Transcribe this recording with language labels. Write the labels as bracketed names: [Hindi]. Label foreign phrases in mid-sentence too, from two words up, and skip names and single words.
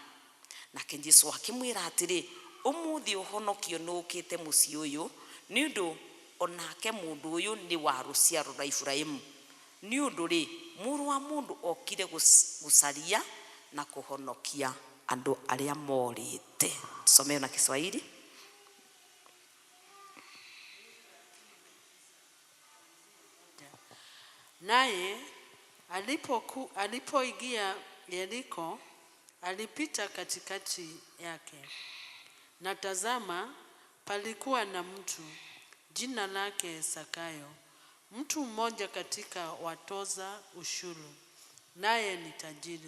[Kikuyu] Nake Jesu akimwira atiri, umuthi uhonokio nukite mucii uyu ni undu onake mundu uyu ni wa ruciaro rwa Ibrahimu. Ni undu ri muru wa mundu okire gucaria na kuhonokia andu aria morite. Someo na Kiswahili. [Swahili] Naye alipoingia Yeriko alipita katikati yake. Na tazama, palikuwa na mtu jina lake Zakayo, mtu mmoja katika watoza ushuru, naye ni tajiri.